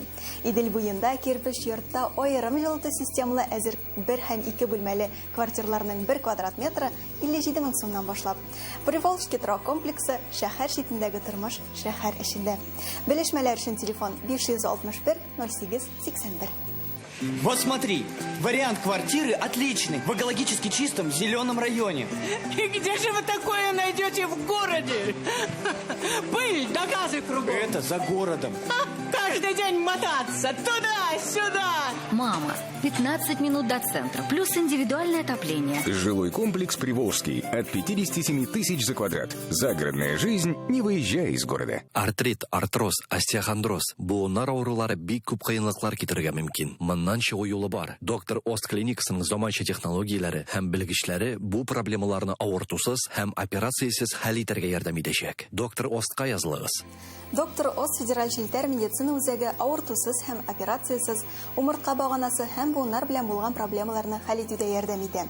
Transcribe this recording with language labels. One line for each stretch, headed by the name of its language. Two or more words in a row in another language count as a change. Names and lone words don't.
Tatar: Идел буенда кирпеч йортта аерым җылыту системалы әзер 1 һәм 2 бүлмәле квартирларның 1 квадрат метры 57 мең сумнан башлап. Приволжский торак комплексы шәһәр читендәге тормыш шәһәр эчендә. Белешмәләр өчен телефон 561 08 81.
Russian: Вот смотри, вариант квартиры отличный, в экологически чистом зеленом районе. И где же вы такое найдете в городе? Пыль да газы кругом. Это за городом. Каждый день мотаться туда-сюда. Мама, 15 минут до центра, плюс индивидуальное отопление. Жилой комплекс Приволжский от 57 тысяч за квадрат. Загородная жизнь, не выезжая из города.
Tatar: Артрит, артроз, остеохондроз. Буыннар аурулары бик күп кыйынлыклар китерергә мөмкин. куркынычыннан чыгу юлы бар. Доктор Ост клиникасының заманча технологиялары һәм белгечләре бу проблемаларны авыртусыз һәм операциясыз хәл итәргә ярдәм итәчәк. Доктор Остка язылыгыз. Доктор Ост федераль җилтәр медицина үзәге авыртусыз һәм операциясыз умыртка баганасы һәм буыннар белән булган проблемаларны хәл итүдә ярдәм итә.